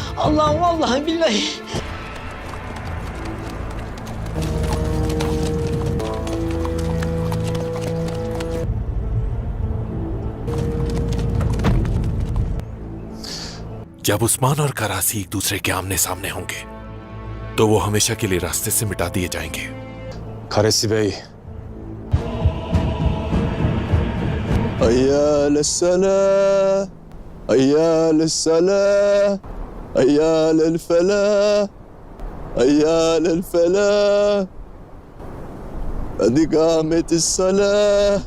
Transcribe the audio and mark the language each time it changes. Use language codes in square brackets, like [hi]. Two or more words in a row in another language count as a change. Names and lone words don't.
[tr] Allah'ım [ar] والله بالله. [hi] जब उस्मान और करासी एक दूसरे के आमने सामने होंगे तो वो हमेशा के लिए रास्ते से मिटा दिए जाएंगे। [tr] Karesi Bey. [ar] حي على الصلاة. حي على الصلاة. حي على الفلاح. حي على الفلاح. Hadi قامت الصلاة.